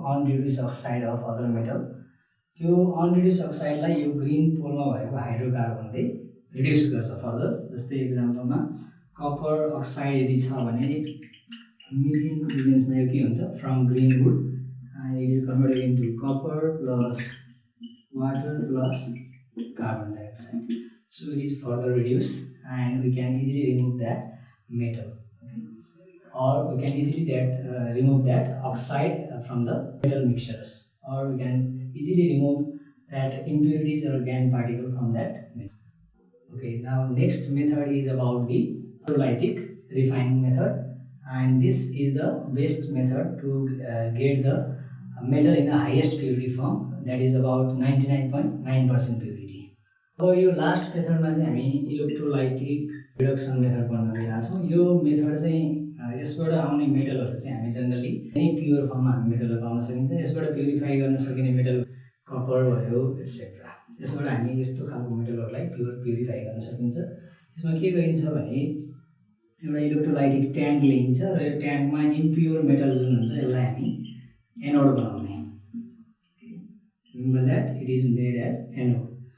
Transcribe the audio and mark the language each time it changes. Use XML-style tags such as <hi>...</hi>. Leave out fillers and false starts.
<en>unreduced oxide of other metal,</en> <ne>त्यो अनरिड्युस अक्साइडलाई यो green पोलमा भएको हाइड्रोकार्बनले रिड्युस गर्छ फर्दर। जस्तै इक्जाम्पलमा कपर अक्साइड यदि छ भने मिथेनको प्रेजेन्समा यो के हुन्छ,</ne> <en>From green wood it is converted into copper plus water plus carbon dioxide. So it is further reduced and we can easily remove that metal, okay? Or we can easily remove that oxide from the metal mixtures, or we can easily remove that impurities or gangue particle from that metal. Okay, now next method is about the electrolytic refining method, and this is the best method to get the metal in the highest purity form, that is about 99.9% purity.</en> <ne>अब यो last मेथडमा चाहिँ हामी electrolytic reduction method पढ्न गइरहेको छौँ। यो method चाहिँ यसबाट आउने मेटलहरू चाहिँ हामी जनरली नै प्योर फर्ममा हामी मेटलहरू पाउन सकिन्छ। यसबाट प्युरिफाई गर्न सकिने मेटल कपर भयो एट्सेट्रा। यसबाट हामी यस्तो खालको मेटलहरूलाई प्युरिफाई गर्न सकिन्छ। यसमा के गरिन्छ भने एउटा इलेक्ट्रोलाइटिक ट्याङ्क लिइन्छ र यो ट्याङ्कमा इम्प्योर मेटल जुन हुन्छ यसलाई हामी एनोड बनाउने।</ne> <en>Remember that it is made as anode.</en>